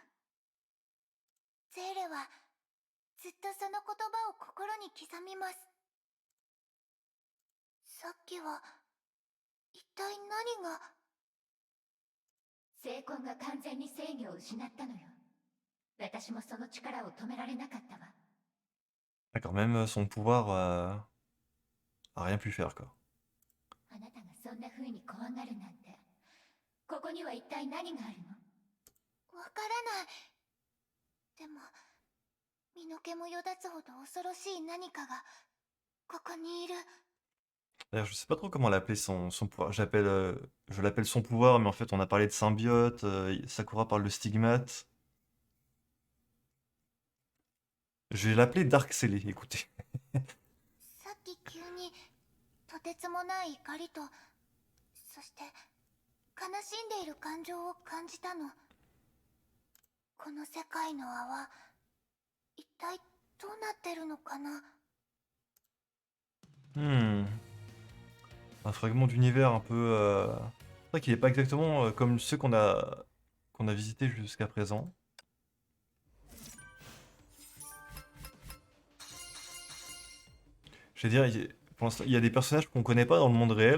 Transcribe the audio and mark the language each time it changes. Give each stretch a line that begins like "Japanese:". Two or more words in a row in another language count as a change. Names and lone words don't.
Japanese: ゼーレはずっとその言葉を心に刻みます。さっきは一体何が。聖魂が完全に制御を失ったのよ。私もその力を止められなかったわ。
French: D'accord, même son pouvoir a rien pu faire, quoi.
Japanese: あなたがそんな風に怖がるなんて、ここには一体何があるの？わからない。でも身の毛もよだつほど恐ろしい何かがここにいる。
French: D'ailleurs, je sais pas trop comment l'appeler son pouvoir. Je l'appelle son pouvoir, mais en fait, on a parlé de symbiote. Sakura parle de stigmate. Je vais l'appeler Dark Célé, écoutez.
Japanese: さっき急にとてつもない怒りと、そして悲しんでいる感情を感じたの。この世界の泡、一体どうなってるのかな。
French: Un fragment d'univers un peu... C'est vrai qu'il n'est pas exactement comme ceux qu'on a visités jusqu'à présent. Je veux dire, pour l'instant, il y a des personnages qu'on connaît pas dans le monde réel.